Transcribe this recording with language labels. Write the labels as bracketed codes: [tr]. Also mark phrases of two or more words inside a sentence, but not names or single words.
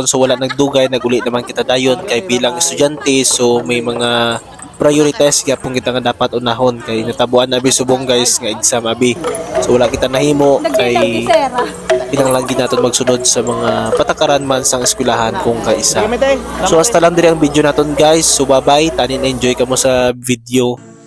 [hil] so wala nagdugay, naguli naman kita dayon kay bilang estudyante, so may mga prioritize kaya pong kita nga dapat unahon kay natabuan abi subong guys nga exam abi. So wala kita nahimo kay pinanglagi natin magsunod sa mga patakaran man sang eskwelahan kung kaisa. So hasta lang diri ang video naton guys. [en] So bye bye, [hil] tanin enjoy ka mo sa video.